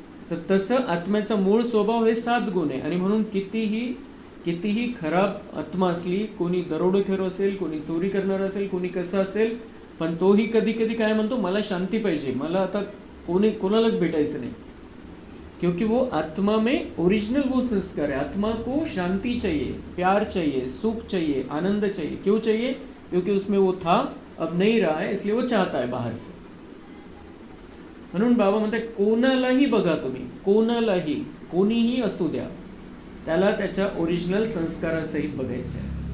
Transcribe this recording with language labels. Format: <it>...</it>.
<mr>तर तसं आत्म्याचा मूळ स्वभाव हे 7 गुण आहे. आणि म्हणून कितीही खराब आत्मा असली, कोणी दरोडेखोर असेल, कोणी चोरी करणार असेल, कोणी कसं असेल, पण तोही कधी कधी काय म्हणतो, मला शांती पाहिजे, मला आता कोणालाच भेटायचं नाही.</mr> <hi>क्योंकि वो आत्मा में ओरिजिनल वो संस्कार है. आत्मा को शांति चाहिए, प्यार चाहिए, सुख चाहिए, आनंद चाहिए. क्यों चाहिए? क्योंकि उसमें वो था, अब नहीं रहा है, इसलिए वो चाहता है बाहर से.</hi> <mr>म्हणून बाबा म्हणतात कोणालाही बघा तुम्ही, कोणालाही, कोणीही असू द्या, त्याला त्याच्या ओरिजिनल संस्कारासहित बघायचं है.</mr>